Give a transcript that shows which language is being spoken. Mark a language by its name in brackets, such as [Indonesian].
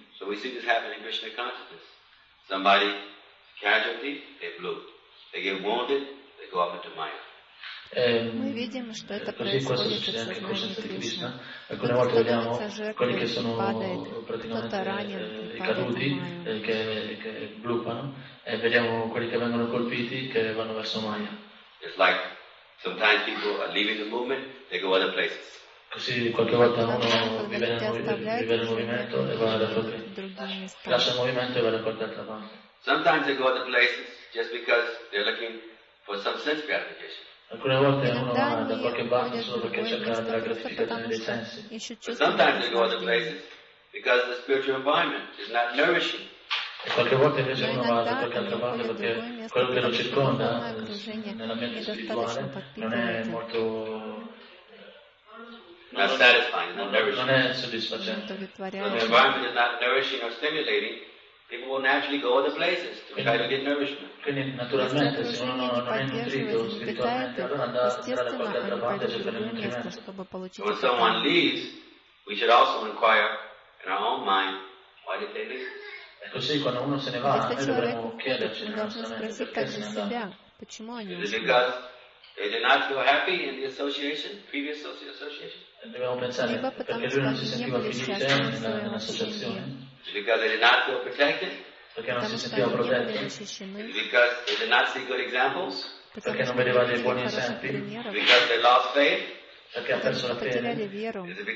[English] So we see this happen in Krishna consciousness. Somebody casualty, they blew. They get wounded, they go up into Maya. [Russian] Мы видим, что это происходит в сознании Кришны. [Italian] Alcune volte vediamo quelli che sono praticamente caduti, che bluppano, e vediamo quelli che vengono colpiti che vanno verso Maya. [English] It's like sometimes people are leaving the movement, they go other places. [Italian] Così qualche volta uno vive il movimento e va da altre, lascia il movimento e va da qualche altra parte. [English] Sometimes they go other places just because they're looking for some sense gratification. [Italian] Alcune volte uno va da qualche parte solo perché cerca della gratificazione dei sensi. [English] But sometimes they go other places because the spiritual environment is not nourishing. [Italian] E qualche volta invece uno va da qualche altra parte perché quello che lo circonda nell'ambiente spirituale non è molto non è soddisfacente. [English] So the environment is not nourishing or stimulating. People will naturally go other places to try to get nourishment. [Italian] Quindi naturalmente se uno non è nutrito spiritualmente, allora andrà a qualche altra parte a cercare nutrimento. [English] So when someone leaves, we should also inquire in our own mind, why did they leave? [Italian] E così quando uno se ne va, noi dovremmo chiederci nonostante perché se ne andrà. [English] Is it because they did not feel happy in the association, previous association? [Italian] Dobbiamo pensare perché lui non si sentiva felice nell'associazione. [English] Because they did not feel protected [Russian] потому что они не были очищены, потому что они не видели хороших примеров, потому что потеряли веру,